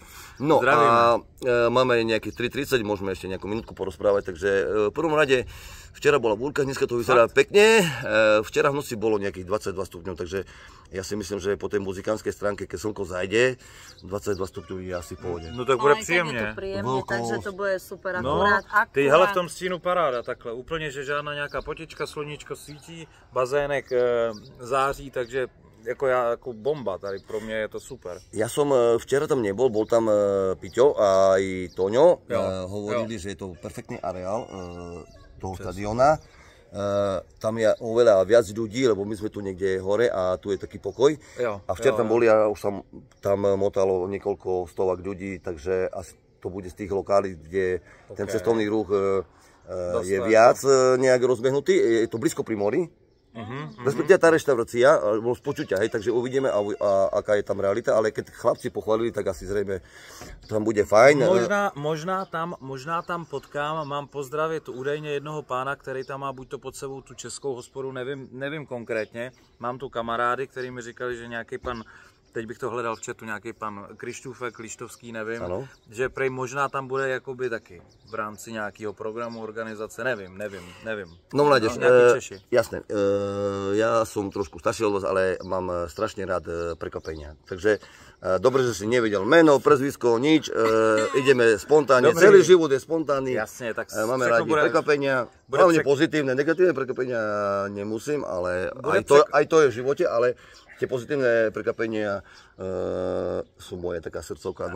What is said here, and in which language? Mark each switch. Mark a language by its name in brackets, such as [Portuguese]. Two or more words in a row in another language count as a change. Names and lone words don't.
[Slovak] No a máme nejakých 3:30, môžeme ešte nejakú minútku porozprávať, takže v prvom rade včera bola búrka, dneska to vyzerá pekne. Včera v noci bolo nejakých 22 stupňov, takže ja si myslím, že po tej muzikánskej stránke, keď slnko zajde, 22 stupňov je asi v pohode. [Czech] No tak bude příjemně. Takže to bude super, akurát. Ty hele v tom stínu paráda takhle, úplně, že žádná nějaká potička, sluníčko svítí, bazének září, takže jako bomba tady, pro mě je to super. [Slovak] Ja som včera tam nebol, bol tam Piťo a aj Toňo, hovorili, že je to perfektný areál toho stadiona. Tam je oveľa viac ľudí, lebo my sme tu niekde hore a tu je taký pokoj. A včera tam boli a už tam motalo niekoľko stovák ľudí, takže asi to bude z tých lokálí, kde ten cestovný ruch je viac nejak rozbehnutý. Je to blízko pri mori. Respektíve tá reštaurácia, bol z počutia, hej, takže uvidíme, aká je tam realita, ale keď chlapci pochválili, tak asi zrejme tam bude fajn. [Czech] Možná tam potkám, mám pozdravit údajně jednoho pána, který tam má buď to pod sebou tu českou hospodu, nevím konkrétně, mám tu kamarády, který mi říkali, že nějaký pan teď bych to hledal v chatu, nějaký pan Krištůfek, Lištovský, nevím, ano. že prej možná tam bude jakoby taky v rámci nějakého programu, organizace, nevím. No mládež, Češi. [Slovak] jasné, ja som trošku starší od vás, ale mám strašne rád prekvapenia. Takže dobre, že si nevedel meno, prezvisko, nič, ideme spontánne, celý život je spontánny. Jasne, tak máme rádi prekvapenia, hlavne pozitívne, negatívne prekvapenia nemusím, ale aj to je v živote, ale tie pozitívne prekvapenia sú moje taká srdcovka.